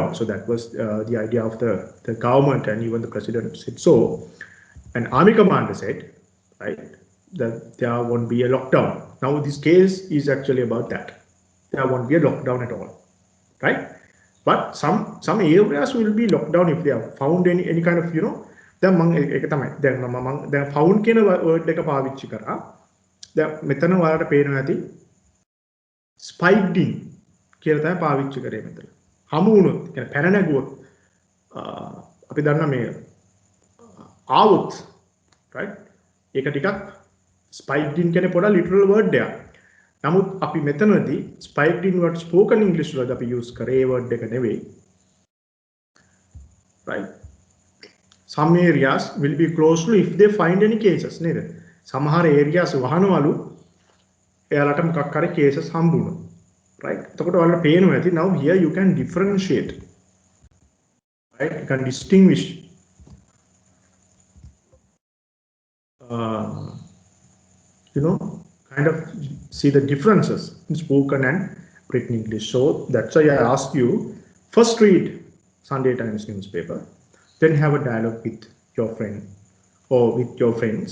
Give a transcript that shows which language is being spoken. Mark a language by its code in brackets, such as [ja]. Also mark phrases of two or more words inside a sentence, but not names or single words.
[en] So that was the idea of the government, and even the president said so. And army commander said, right, that there won't be a lockdown. Now this case is actually about that. There won't be a lockdown at all, right? But some areas will be locked down if they have found any kind of, you know, [si] දැන් මම ඒක තමයි දැන් මම දැන් found කියන word එක පාවිච්චි කරා. දැන් මෙතන ඔයාලට පේනවා ඇති [en] spiked in [si] කියලා තමයි පාවිච්චි කරේ මෙතන. හමු වුණොත් කියන්නේ පැන නැගුවොත් අපි දන්නා මේ ආවොත්, right? ඒක ටිකක් spiked in කියන්නේ පොඩ [en] literal word [si] එකක්. නමුත් අපි මෙතනදී [en] spiked in word spoken English [si] වලදී අපි use කරේ word එක නෙවෙයි. right? [en] Some areas will be closed if they find any cases නේද? [si] සමහර areas වහනවලු එයාලට මොකක් හරි cases හම්බුණා. right? එතකොට ඔයාලට පේනවා ඇති [en] now here you can differentiate. right? You can distinguish you know, kind of see the differences in spoken and written English. So that's why I asked you, first read Sunday Times newspaper, then have a dialogue with your friend or with your friends.